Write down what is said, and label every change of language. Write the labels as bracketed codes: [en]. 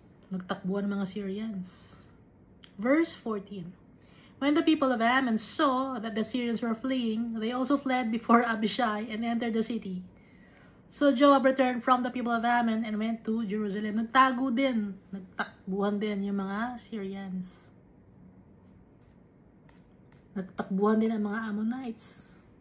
[tl] Nagtakbuhan mga Syrians. [en] Verse 14, when the people of Ammon saw that the Syrians were fleeing, they also fled before Abishai and entered the city. So Joab returned from the people of Ammon and went to Jerusalem. [tl] Nagtago din, nagtakbuhan din yung mga Syrians. Nagtakbuhan din ang mga Ammonites.